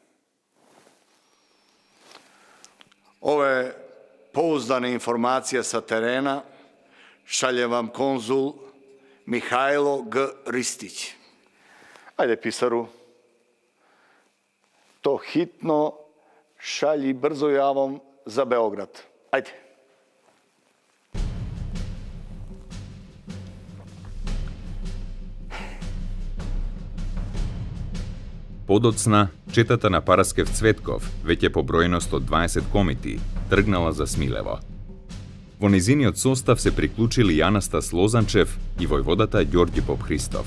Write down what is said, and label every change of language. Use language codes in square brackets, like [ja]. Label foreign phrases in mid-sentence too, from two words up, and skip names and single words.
[sr] Ove pouzdane informacije sa terena šalje vam konzul Mihajlo G. Ristić. Ajde, pisaru, to hitno šalji brzo javom za Beograd. Ajde. [mk] Подоцна, четата на Параскев Цветков, веќе по бројност од 20 комити, тргнала за Смилево. Во низиниот состав се приклучили Јанастас Лозанчев и војводата Ѓорѓи Поп Христов.